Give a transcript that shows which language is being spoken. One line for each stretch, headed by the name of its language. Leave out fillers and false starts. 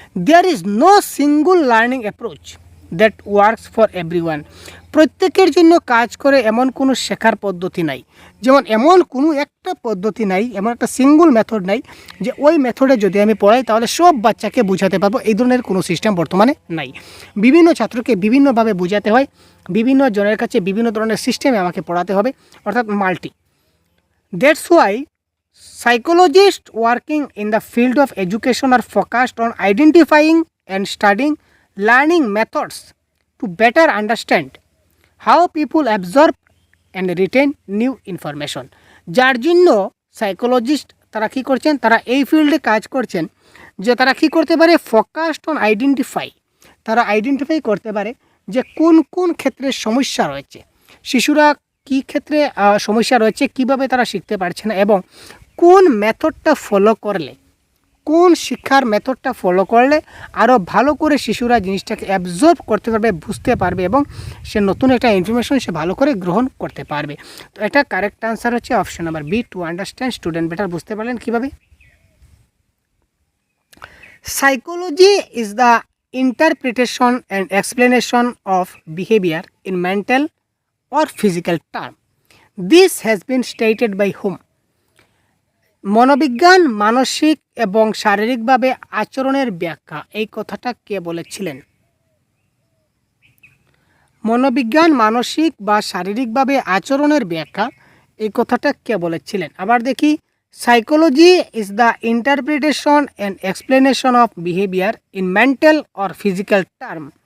English: there is no single learning approach that works for everyone,
Bangla: প্রত্যেকের জন্য কাজ করে এমন কোনো শেখার পদ্ধতি নাই, যেমন এমন কোনো একটা পদ্ধতি নাই, এমন একটা সিঙ্গল মেথড নাই যে ওই মেথডে যদি আমি পড়াই তাহলে সব বাচ্চাকে বোঝাতে পারবো, এই ধরনের কোনো সিস্টেম বর্তমানে নাই। বিভিন্ন ছাত্রকে বিভিন্নভাবে বোঝাতে হয়, বিভিন্ন জনের কাছে বিভিন্ন ধরনের সিস্টেমে আমাকে পড়াতে হবে, অর্থাৎ multi.
English: That's why psychologists working in the field of education are focused on identifying and studying learning methods to better understand how people absorb and retain new information.
Bangla: যার জন্য সাইকোলজিস্ট তারা কী করছেন, তারা এই ফিল্ডে কাজ করছেন যে তারা কী করতে পারে, ফোকাসড অন আইডেন্টিফাই, তারা আইডেন্টিফাই করতে পারে যে কোন কোন ক্ষেত্রে সমস্যা রয়েছে, শিশুরা কী ক্ষেত্রে সমস্যা রয়েছে, কিভাবে তারা শিখতে পারছে না, এবং কোন মেথডটা ফলো করলে, কোন শিক্ষার মেথডটা ফলো করলে আরও ভালো করে শিশুরা জিনিসটাকে অ্যাবজর্ব করতে পারবে, বুঝতে পারবে এবং সে নতুন একটা ইনফরমেশন সে ভালো করে গ্রহণ করতে পারবে। তো এটা কারেক্ট আনসার হচ্ছে option number B,
English: To understand student better.
Bangla: বুঝতে পারলেন কীভাবে?
English: Psychology is the interpretation and explanation of behaviour in mental or physical term. This has been stated by whom?
Bangla: মনোবিজ্ঞান মানসিক এবং শারীরিকভাবে আচরণের ব্যাখ্যা, এই কথাটা কে বলেছিলেন? মনোবিজ্ঞান মানসিক বা শারীরিকভাবে আচরণের ব্যাখ্যা, এই কথাটা কে বলেছিলেন? আবার দেখি,
English: Psychology is the interpretation and explanation of behaviour in mental or physical term.